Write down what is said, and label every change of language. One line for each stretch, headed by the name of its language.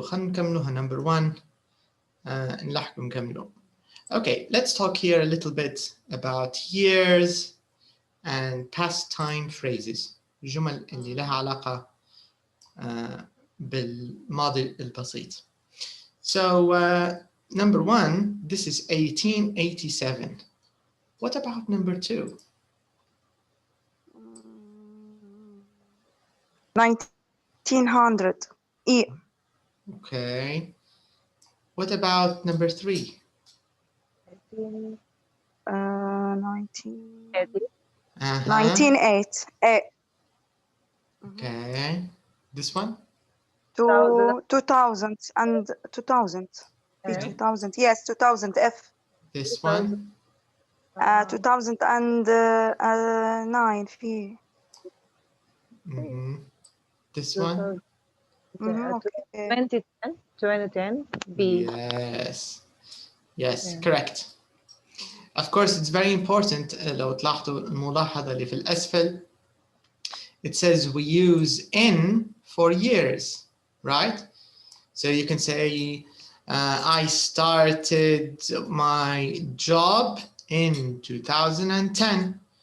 Arabic: خلينا نكملوها number 1 نلحق نكملو.
English: Okay, let's talk here a little bit about years and past time phrases.
Arabic: الجمل اللي لها علاقة بالماضي البسيط.
English: So number 1, this is 1887. What about number 2? 1900. Okay. What about number 3? 1908. Okay. This one? 2000 and 2000. Okay. 2000. Yes, 2000 F. This one? 2009 في. This one? Okay. 2010 B. Yes. Yes, correct. Of course, it's very important.
Arabic: لو تلاحظوا الملاحظة اللي في الأسفل.
English: It says we use in for years, right? So you can say, I started my job in 2010.